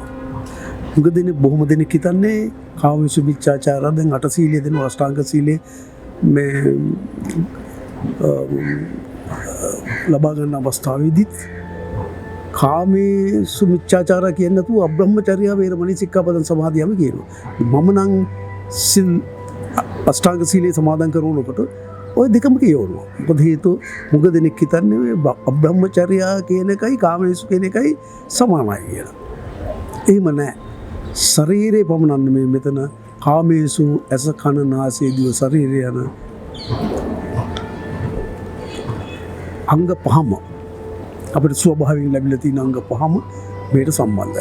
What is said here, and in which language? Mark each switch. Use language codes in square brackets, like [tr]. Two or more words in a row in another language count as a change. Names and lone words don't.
[si] මොකද දෙන්නේ බොහොම දෙනෙක් හිතන්නේ කාමසු මිච්ඡාචාරයෙන් දැන් අට සීලය දෙන අෂ්ටාංග සීලය මේ ලබා ගන්න අවස්ථාවේදීත් කාමේසු මිච්ඡාචාරය කියන්නේ නැතුව [pi] අබ්‍රහ්මචර්ය වේරමණී සික්ඛාපදං සමාදියාමි [si] කියනවා. මම නම් සිල් අෂ්ටාංග සීලය සමාදන් කරනකොට ওই දෙකම කියවනවා. මොකද හේතුව මුග දෙනෙක් හිතන්නේ මේ අබ්‍රහ්මචර්ය කියන එකයි කාමේසු කියන එකයි සමානයි කියලා. එහෙම නැහැ. ශරීරේ පමණක් නෙමෙයි මෙතන කාමේසු ඇස කන නාසය දිව ශරීරය යන අංග පහම අපිට ස්වභාවයෙන් ලැබිලා තියෙන අංග පහම මේට සම්බන්ධයි.